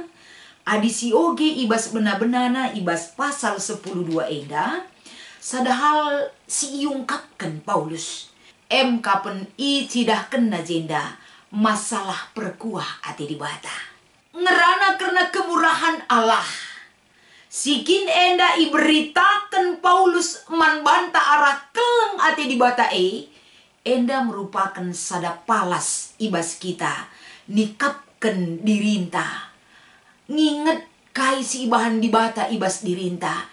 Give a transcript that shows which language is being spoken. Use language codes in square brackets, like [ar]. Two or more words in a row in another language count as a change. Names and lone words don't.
[btx] Adi si oge ibas benar-benana ibas pasal 10:2 enda. Sadahal si iungkapkan Paulus. Kapen i cidahkan najenda masalah perkuah ati dibata. [id] Ngerana karena kemurahan Allah. [btx] Sikin enda iberitakan Paulus man banta arah keleng ati dibata enda merupakan sada palas ibas kita nikapkan dirinta. Nginget kai si ibahan dibata ibas dirinta.